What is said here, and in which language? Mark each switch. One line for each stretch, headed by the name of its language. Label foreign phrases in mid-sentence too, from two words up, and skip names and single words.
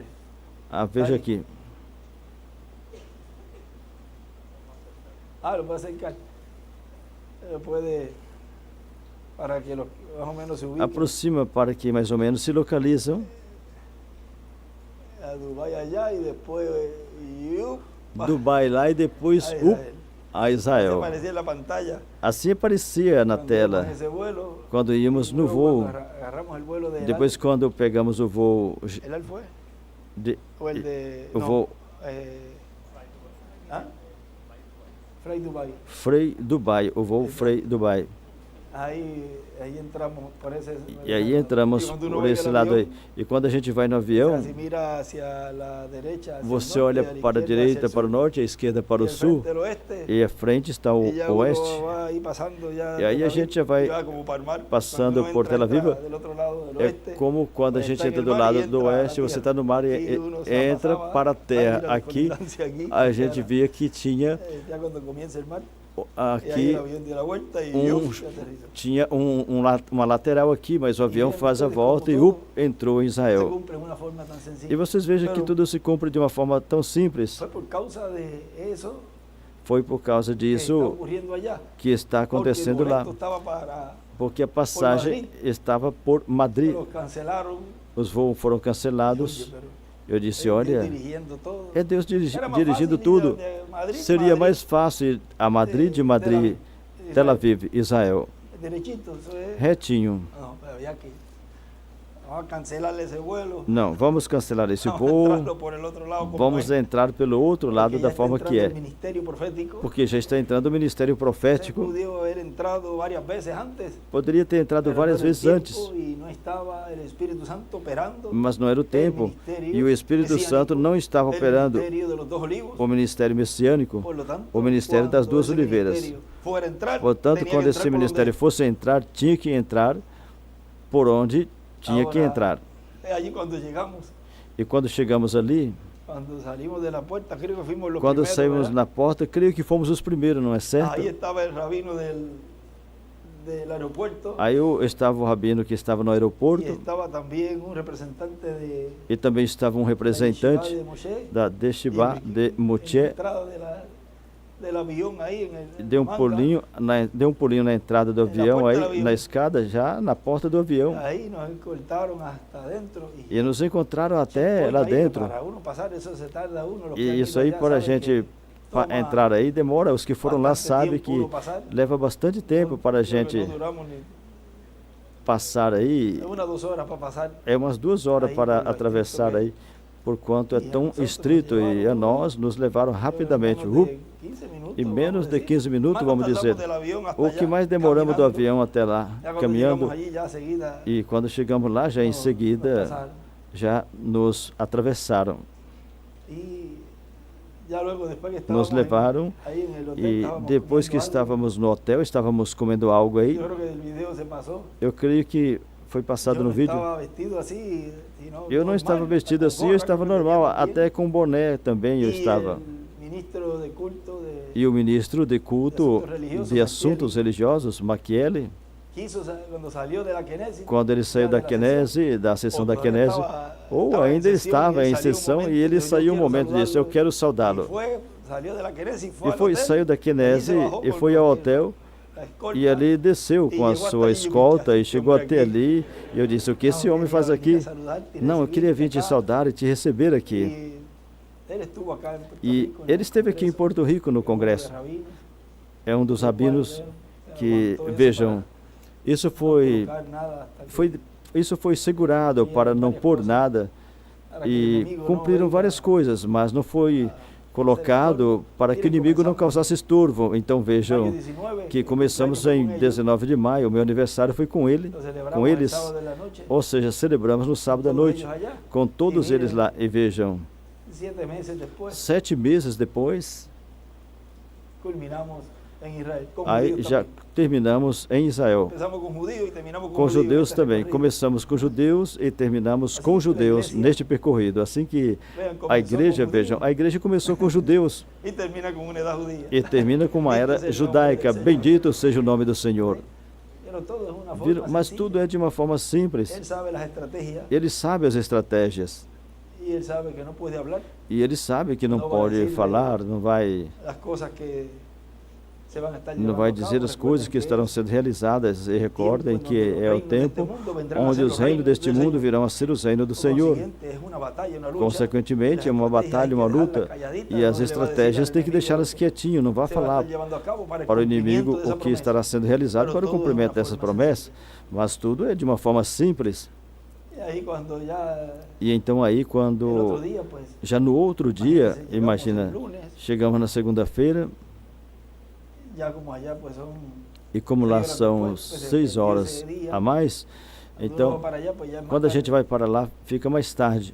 Portuguese: veja Aí. aqui,
Spanish: lo puede acercar, puede, para que más o menos se ubiquen,
Portuguese: aproxima para que mais ou menos se localizam
Spanish: a Dubái allá y después
Portuguese: Dubai lá e depois
Spanish: a Israel.
Portuguese: a
Spanish: Se
Portuguese: Israel.
Spanish: aparecía en la pantalla
Portuguese: Assim aparecia na
Spanish: cuando íbamos en
Portuguese: tela
Spanish: ese vuelo,
Portuguese: quando íamos
Spanish: y no luego
Portuguese: voo.
Spanish: cuando agarramos el vuelo de
Portuguese: Depois quando pegamos o voo
Spanish: ¿El AL fue?
Portuguese: de,
Spanish: ¿O el de...?
Portuguese: o
Spanish: no,
Portuguese: voo
Spanish: Fray Dubai.
Portuguese: Frei Dubai, o voo Frei Dubai.
Spanish: Ahí entramos por ese.
Portuguese: E aí entramos
Spanish: Y cuando uno
Portuguese: por
Spanish: ve
Portuguese: esse
Spanish: el
Portuguese: lado
Spanish: avión,
Portuguese: aí. E quando a gente vai no
Spanish: o
Portuguese: avião,
Spanish: sea, si mira hacia la derecha, hacia el
Portuguese: você
Spanish: norte,
Portuguese: olha
Spanish: a la
Portuguese: para a
Spanish: izquierda, hacia
Portuguese: direita,
Spanish: el
Portuguese: para o
Spanish: sur,
Portuguese: norte, à esquerda para
Spanish: y
Portuguese: o
Spanish: al
Portuguese: sul,
Spanish: frente el oeste,
Portuguese: e à frente está o
Spanish: y ya uno
Portuguese: oeste.
Spanish: va ahí pasando ya
Portuguese: E aí
Spanish: Tel
Portuguese: a
Spanish: Aviv,
Portuguese: gente já vai
Spanish: y va como para el mar.
Portuguese: passando
Spanish: Cuando uno
Portuguese: por Tel Aviv.
Spanish: entra del otro lado del
Portuguese: É
Spanish: oeste,
Portuguese: como quando a
Spanish: pues
Portuguese: gente
Spanish: está en
Portuguese: entra
Spanish: el
Portuguese: do
Spanish: mar y
Portuguese: lado
Spanish: entra
Portuguese: do
Spanish: a la
Portuguese: oeste, você
Spanish: tierra.
Portuguese: está no mar
Spanish: Aquí
Portuguese: e
Spanish: uno se
Portuguese: entra
Spanish: pasaba,
Portuguese: para a terra.
Spanish: mira la
Portuguese: Aqui
Spanish: colindancia aquí,
Portuguese: a
Spanish: ya
Portuguese: gente
Spanish: era-
Portuguese: via que tinha
Spanish: ya cuando comienza el mar, y ahí
Portuguese: aqui
Spanish: el avión dio la vuelta y
Portuguese: um,
Spanish: ¡uf! aterrizó.
Portuguese: tinha uma lateral aqui, mas o avião faz a volta e entrou em
Spanish: Se
Portuguese: Israel.
Spanish: cumple de una forma tan
Portuguese: E
Spanish: sencilla.
Portuguese: vocês vejam que tudo se cumpre de uma forma tão simples.
Spanish: Fue por causa de eso
Portuguese: Foi por causa
Spanish: que está
Portuguese: disso
Spanish: ocurriendo allá.
Portuguese: que está
Spanish: Porque el
Portuguese: acontecendo lá.
Spanish: boleto estaba para,
Portuguese: Porque a passagem estava por Madrid.
Spanish: los cancelaron.
Portuguese: Os voos foram
Spanish: Y, oye,
Portuguese: cancelados.
Spanish: pero
Portuguese: Eu disse,
Spanish: Dios
Portuguese: olha,
Spanish: dirigiendo todo.
Portuguese: é Deus
Spanish: Era más
Portuguese: dirigindo
Spanish: fácil ir
Portuguese: tudo.
Spanish: de Madrid,
Portuguese: Seria mais fácil ir a Madrid, de Madrid, Tel Aviv, Israel.
Spanish: Derechito, eso es.
Portuguese: Retinho.
Spanish: No, pero había que. Vamos a cancelarle ese vuelo.
Portuguese: Não, vamos cancelar esse
Spanish: Vamos a
Portuguese: voo.
Spanish: entrarlo por el otro lado, como
Portuguese: Vamos
Spanish: es.
Portuguese: entrar pelo outro lado
Spanish: Porque
Portuguese: da
Spanish: ya está
Portuguese: forma que
Spanish: entrando
Portuguese: é.
Spanish: el ministerio profético.
Portuguese: Porque já está entrando o ministério
Spanish: Usted
Portuguese: profético.
Spanish: pudo haber entrado varias veces antes.
Portuguese: Poderia ter entrado
Spanish: pero
Portuguese: várias
Spanish: no era el
Portuguese: vezes
Spanish: tiempo
Portuguese: antes,
Spanish: Y no estaba el Espíritu Santo operando.
Portuguese: mas não era o tempo. E o Espírito Santo não estava operando
Spanish: El ministerio de los dos olivos.
Portuguese: o ministério messiânico,
Spanish: Por lo tanto,
Portuguese: o ministério das
Spanish: cuando
Portuguese: duas esse oliveiras.
Spanish: ministerio fuera a entrar,
Portuguese: Portanto,
Spanish: tenía
Portuguese: quando
Spanish: que
Portuguese: esse
Spanish: entrar por
Portuguese: ministério fosse entrar, tinha que entrar por onde tinha que Agora, entrar.
Spanish: Allí cuando llegamos,
Portuguese: E quando chegamos ali,
Spanish: cuando salimos de la puerta, creo que fuimos los
Portuguese: quando
Spanish: primeros,
Portuguese: saímos
Spanish: ¿verdad?
Portuguese: na porta, creio que fomos os primeiros, não é certo?
Spanish: Ahí estaba el rabino del aeropuerto
Portuguese: Aí estava o rabino que estava no
Spanish: y
Portuguese: aeroporto
Spanish: estaba también un representante de
Portuguese: e também estava um
Spanish: la
Portuguese: representante
Spanish: yeshiva de Moshe,
Portuguese: da Deshivá
Spanish: y
Portuguese: de
Spanish: en la
Portuguese: Moché.
Spanish: entrada del avión ahí en el
Portuguese: Deu um pulinho na entrada do Na avião, porta aí do avião. na escada, já na porta do avião.
Spanish: Ahí nos escoltaron hasta adentro
Portuguese: E nos encontraram até Olha lá aí, dentro.
Spanish: Para uno pasar, eso se tarda uno, los que han
Portuguese: E isso
Spanish: ido
Portuguese: aí,
Spanish: allá
Portuguese: para a
Spanish: saben
Portuguese: gente
Spanish: que toma
Portuguese: entrar aí, demora. Os que foram lá
Spanish: bastante
Portuguese: sabem
Spanish: tiempo
Portuguese: que
Spanish: uno pasar.
Portuguese: leva bastante tempo para a
Spanish: Creo que
Portuguese: gente
Spanish: no duramos ni
Portuguese: passar aí.
Spanish: 1 o 2 horas para pasar.
Portuguese: É umas 2 horas Aí, para pelo atravessar estrito, aí, por quanto é E a tão
Spanish: nosotros
Portuguese: estrito.
Spanish: nos
Portuguese: E a levaram, nós nos levaram rapidamente.
Spanish: Menos de 15 minutos,
Portuguese: Em menos
Spanish: vamos
Portuguese: de
Spanish: decir.
Portuguese: 15 minutos,
Spanish: Más
Portuguese: vamos
Spanish: nos
Portuguese: dizer.
Spanish: tardamos del avión hasta
Portuguese: O que
Spanish: allá,
Portuguese: mais demoramos do caminhando. avião até lá,
Spanish: Ya cuando
Portuguese: caminhando.
Spanish: llegamos allí, ya seguida,
Portuguese: E quando chegamos lá, já em
Spanish: nos
Portuguese: seguida,
Spanish: pasaron.
Portuguese: já nos atravessaram.
Spanish: Y ya luego, después que
Portuguese: Nos
Spanish: estábamos
Portuguese: levaram
Spanish: ahí en el hotel,
Portuguese: e
Spanish: estábamos
Portuguese: depois que
Spanish: comiendo algo.
Portuguese: estávamos no hotel, estávamos comendo algo aí.
Spanish: Yo creo que el video se pasó.
Portuguese: Eu creio que foi passado
Spanish: Yo
Portuguese: no
Spanish: no
Portuguese: vídeo.
Spanish: estaba vestido así, sino
Portuguese: Eu não
Spanish: normal,
Portuguese: estava vestido
Spanish: con
Portuguese: assim, eu
Spanish: gorra,
Portuguese: estava
Spanish: que me
Portuguese: normal,
Spanish: tenía también.
Portuguese: até com boné também eu
Spanish: Y
Portuguese: estava.
Spanish: el ministro de culto
Portuguese: E o ministro de culto
Spanish: religiosos,
Portuguese: de assuntos religiosos, Machielli,
Spanish: quiso, cuando salió de la Knesset,
Portuguese: quando ele saiu
Spanish: ya
Portuguese: da
Spanish: de la sesión,
Portuguese: Knesset, da sessão ou da
Spanish: todavía
Portuguese: Knesset, estava- ou estava em ainda sessão, estava e em saiu um sessão momento, e ele eu saiu um quero momento e disse, eu saudá-lo. quero E saudá-lo. saiu da Knesset e foi E ao foi, hotel, saiu da e aí se Knesset bajou e com foi o- ao hotel a escolta, e ali desceu com a E chegou sua até escolta ali, e chegou homem até aqui. ali. E eu disse, o que esse "Não, homem eu faz queria aqui? vir a saludar-te, Não, eu recibir-te queria vir te acá." saudar e te receber aqui. E ele estuvo acá em Puerto E Rico, no ele esteve aqui em congresso, Porto Rico no foi um congresso. dos rabinos, É um dos o qual rabinos ele que, aguantou isso vejam, isso para foi, não colocar nada hasta que- isso foi segurado para não pôr nada para que o e inimigo não cumpriram venha várias coisas, mas não foi colocado para que o inimigo não causasse estorvo. Então maio vejam 19, que o começamos
Spanish: cumpleaños
Portuguese: em foi com 19 de maio, o meu aniversário foi com ele,
Spanish: Lo celebramos
Portuguese: com
Spanish: el
Portuguese: eles,
Spanish: sábado de la noche,
Portuguese: ou seja, celebramos no sábado à
Spanish: todos
Portuguese: noite,
Spanish: ellos allá.
Portuguese: com todos E eles lá. E vejam,
Spanish: 7 meses después
Portuguese: 7 meses depois,
Spanish: culminamos en Israel. Con
Portuguese: aí
Spanish: judíos
Portuguese: já
Spanish: también.
Portuguese: terminamos em Israel.
Spanish: Empezamos con judíos y terminamos con
Portuguese: Com
Spanish: judíos
Portuguese: judeus
Spanish: en este
Portuguese: também.
Spanish: recorrido.
Portuguese: Começamos com judeus e terminamos Assim com que a judeus igreja- neste percorrido. Assim que
Spanish: Vean, comenzó
Portuguese: a igreja,
Spanish: con
Portuguese: vejam,
Spanish: judíos
Portuguese: a igreja começou com judeus
Spanish: y termina con una edad judía.
Portuguese: e termina com uma era Bendito seja o nome judaica. do Senhor. Bendito seja o nome do Senhor.
Spanish: Pero todo es una forma
Portuguese: Viram? Mas
Spanish: sencilla.
Portuguese: tudo é de uma forma simples.
Spanish: Él sabe las estrategias
Portuguese: Ele sabe as estratégias
Spanish: y él sabe que no puede hablar
Portuguese: e ele sabe que não Não vai pode dizer, falar, não vai,
Spanish: las cosas que se van a estar
Portuguese: não
Spanish: llevando
Portuguese: vai
Spanish: a cabo.
Portuguese: dizer as coisas
Spanish: Recuerden
Portuguese: que estarão sendo realizadas. E recordem
Spanish: tiempo
Portuguese: que
Spanish: en donde
Portuguese: é o
Spanish: los reinos deste
Portuguese: tempo
Spanish: mundo vendrán a
Portuguese: onde
Spanish: ser
Portuguese: os
Spanish: los
Portuguese: reinos deste
Spanish: del
Portuguese: mundo Senhor. virão a ser os reinos do
Spanish: Por
Portuguese: Senhor.
Spanish: consiguiente, es una batalla, una lucha.
Portuguese: Consequentemente, é uma batalha, uma luta, e as estratégias tem que deixá-las quietinho, não vá falar para o inimigo o que estará sendo realizado para o cumprimento dessas promessas, mas tudo é de uma forma simples. E então aí, quando já no outro dia, imagina, chegamos na segunda-feira, E como lá são 6 horas a mais, então, quando a gente vai para lá, fica mais tarde.